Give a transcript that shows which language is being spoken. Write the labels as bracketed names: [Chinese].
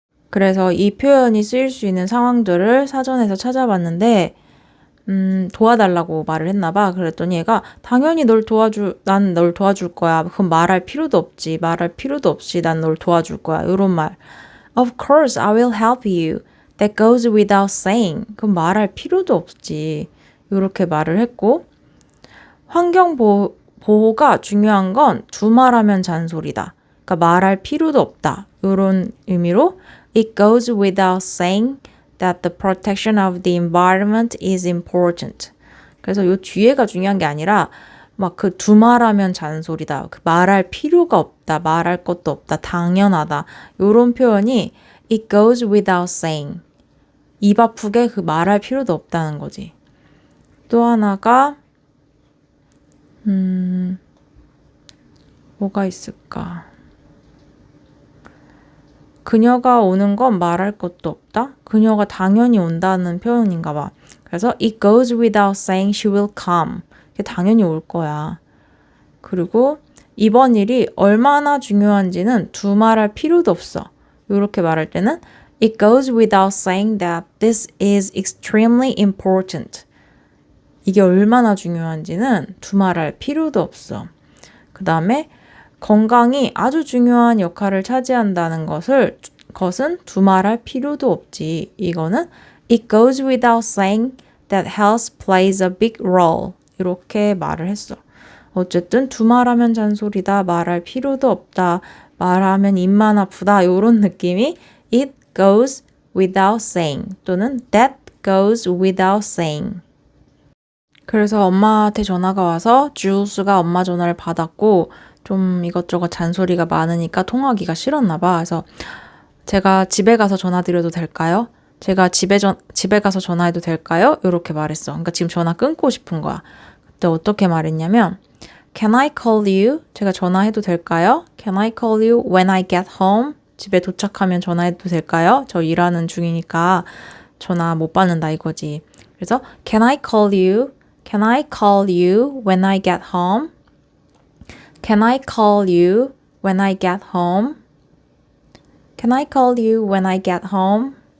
[Korean] 그래서 이 표현이 쓰일 수 있는 상황들을 사전에서 찾아봤는데 도와달라고 말을 했나 봐. 그랬더니 얘가 당연히 난 널 도와줄 거야. 그럼 말할 필요도 없지. 말할 필요도 없이 난 널 도와줄 거야. 이런 말. [English] Of course I will help you. That goes without saying. [Korean] 그럼 말할 필요도 없지. 이렇게 말을 했고 환경 보호가 중요한 건 두말하면 잔소리다. 그러니까 말할 필요도 없다. 이런 의미로 [English] It goes without saying that the protection of the environment is important. [Korean] 그래서 이 뒤에가 중요한 게 아니라 막 그 두말하면 잔소리다. 그 말할 필요가 없다. 말할 것도 없다. 당연하다. 이런 표현이 [English] It goes without saying. [Korean] 입 아프게 그 말할 필요도 없다는 거지. 또 하나가 뭐가 있을까? 그녀가 오는 건 말할 것도 없다? 그녀가 당연히 온다는 표현인가 봐. 그래서 [English] it goes without saying she will come. [Korean] 당연히 올 거야. 그리고 이번 일이 얼마나 중요한지는 두말할 필요도 없어. 이렇게 말할 때는 [English] it goes without saying that this is extremely important. [Korean] 이게 얼마나 중요한지는 두말할 필요도 없어. 그 다음에 건강이 아주 중요한 역할을 차지한다는 것은 두말할 필요도 없지. 이거는 [English] It goes without saying that health plays a big role. [Korean] 이렇게 말을 했어. 어쨌든 두말하면 잔소리다. 말할 필요도 없다. 말하면 입만 아프다. 이런 느낌이 [English] It goes without saying [Korean] 또는 [English] That goes without saying. [Korean] 그래서 엄마한테 전화가 와서 주스가 엄마 전화를 받았고 좀 이것저것 잔소리가 많으니까 통화하기가 싫었나 봐. 그래서 제가 집에 가서 전화 드려도 될까요? 제가 집에 가서 전화해도 될까요? 이렇게 말했어. 그러니까 지금 전화 끊고 싶은 거야. 그때 어떻게 말했냐면 [English] Can I call you? [Korean] 제가 전화해도 될까요? [English] Can I call you when I get home? [Korean] 집에 도착하면 전화해도 될까요? 저 일하는 중이니까 전화 못 받는다 이거지. 그래서 [English] Can I call you? Can I call you when I get home? Can I call you when I get home? Can I call you when I get home?